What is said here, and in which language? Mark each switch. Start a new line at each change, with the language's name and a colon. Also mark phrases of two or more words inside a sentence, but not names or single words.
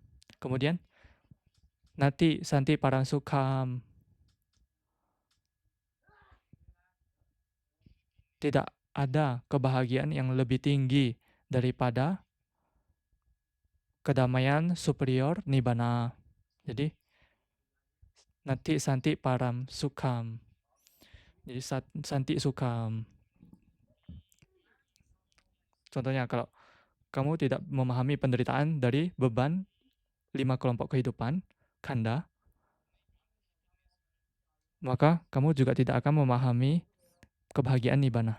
Indonesian: Kemudian
Pali: nanti santi parang sukham.
Indonesian: Tidak ada kebahagiaan yang lebih tinggi daripada kedamaian superior nibbana. Jadi
Pali: nanti santi param sukham.
Indonesian: Jadi
Pali: santi sukham.
Indonesian: Contohnya kalau kamu tidak memahami penderitaan dari beban 5 kelompok kehidupan, kanda, maka kamu juga tidak akan memahami kebahagiaan nibbana.